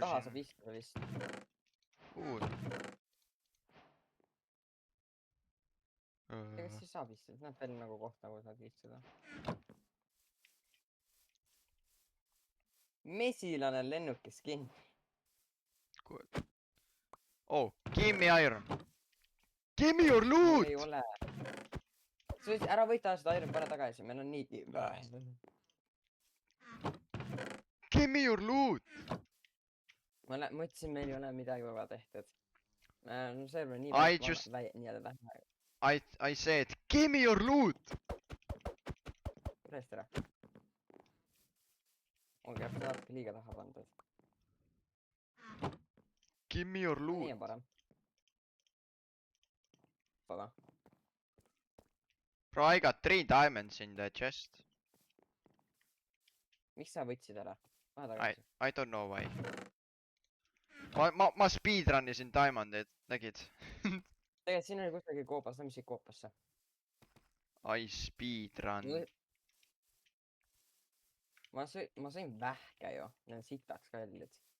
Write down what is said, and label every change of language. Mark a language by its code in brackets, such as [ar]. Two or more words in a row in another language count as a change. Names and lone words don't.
[et] taha siin saab istuda vist. Ega siis saab istuda, näeb välja nagu koht, nagu saad istuda. Mesilane on lennukis kinni. [en] Oh, give me iron. Give me your loot! [et] Ei ole. Sa võid ära võita seda iron, pane tagasi, meil on nii... [en] Give me your loot! [et] Ma mõtlesin, meil ei ole midagi väga tehtud. Server on nii vähe. [en] I said, give me your loot! [et] Tõesti ära. Ongi, äkki natuke liiga taha pandud. [en] Give me your loot. [et] Nii on parem. Pada. [en] Bro, I got 3 diamonds in the chest. [et] Miks sa võtsid ära? Pane tagasi. [en] I don't know why. [et] Ma speedrunnisin diamondid, nägid? Tegelikult siin oli kusagil koopas, lähme siit koopasse. [en] I speedrun. [et] Ma sõin vähke ju, need on sitaks kallid.